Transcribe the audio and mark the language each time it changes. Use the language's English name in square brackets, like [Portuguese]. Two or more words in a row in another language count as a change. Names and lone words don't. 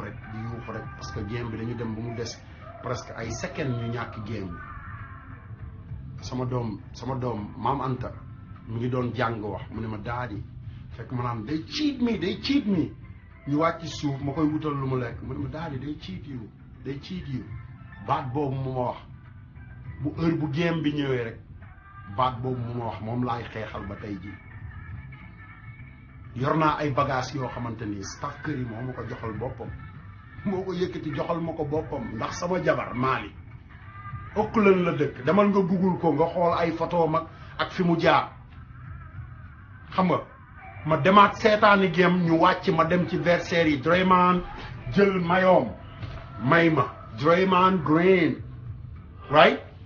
[Wolof] rek parce que game bi dañu dem ba mu des presque ay secondes ñu ñàkk game bi sama doom maam Anta mu ngi doon jàng wax mu ne ma daadi fekk ma naan day [English] cheat me [Wolof] ñu wàcc suuf ma koy wutal lu mu lekk mu ne ma daadi day [English] cheat you [Wolof] baat boobu mu ma wax bu heure bu game bi ñëwee rek baat boobu mu ma wax moom laay xeexal ba tey ji yor naa ay bagages yoo xamante ni Steph Curry moo ma ko joxal boppam moo ko yëkkati joxal ma ko boppam ndax sama jabar Mali Auckland la dëkk demal nga google ko nga xool ay photo mag ak fi mu jaar xam nga ma demaat seetaani game ñu wàcc ma dem ci versaire yi Draymond jël mayoom may ma Draymond Green right